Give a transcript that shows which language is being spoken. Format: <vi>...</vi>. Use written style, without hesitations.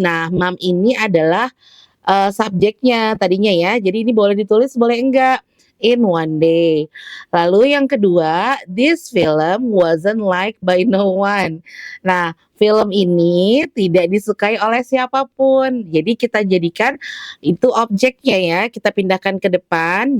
<id>Nah, mom ini adalah subjeknya tadinya ya. Jadi ini boleh ditulis, boleh enggak.</id> <en>In one day.</en> <id>Lalu yang kedua,</id> <en>this film wasn't liked by no one.</en> <id>Nah, film ini tidak disukai oleh siapapun. Jadi kita jadikan itu objeknya ya, kita pindahkan ke depan.</id>